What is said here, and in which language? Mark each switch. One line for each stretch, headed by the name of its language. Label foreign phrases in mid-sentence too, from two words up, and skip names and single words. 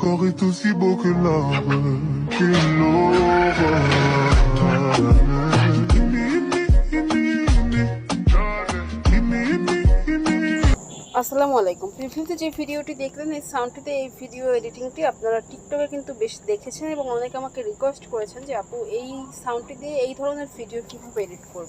French: corps est aussi beau que l'arbre qui l'aura.
Arabic: السلام عليكم.
Bangla: প্রিভিউতে যে ভিডিওটি দেখলেন এই সাউন্ডটিতে এই ভিডিও এডিটিংটি আপনারা টিকটকে কিন্তু বেশ দেখেছেন এবং অনেকে আমাকে রিকোয়েস্ট করেছেন যে আপু এই সাউন্ডটি দিয়ে এই ধরনের ভিডিও কীভাবে এডিট করব।